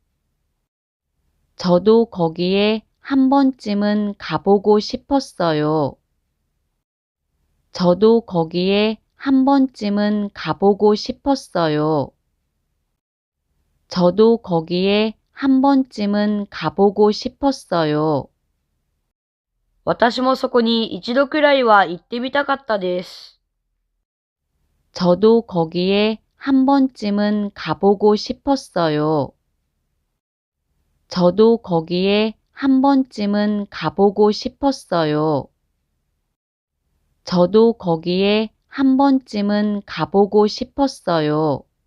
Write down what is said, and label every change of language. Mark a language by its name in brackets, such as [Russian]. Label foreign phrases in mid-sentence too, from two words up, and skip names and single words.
[Korean] 저도 거기에 한 번쯤은 가보고 싶었어요. 저도 거기에 한 번쯤은 가보고 싶었어요. 저도 거기에 한 번쯤은 가보고 싶었어요. [Japanese] 私もそこに一度くらいは行ってみたかったです。 [Korean] 저도 거기에 한 번쯤은 가보고 싶었어요. 저도 거기에 한 번쯤은 가보고 싶었어요. 저도 거기에 한 번쯤은 가보고 싶었어요.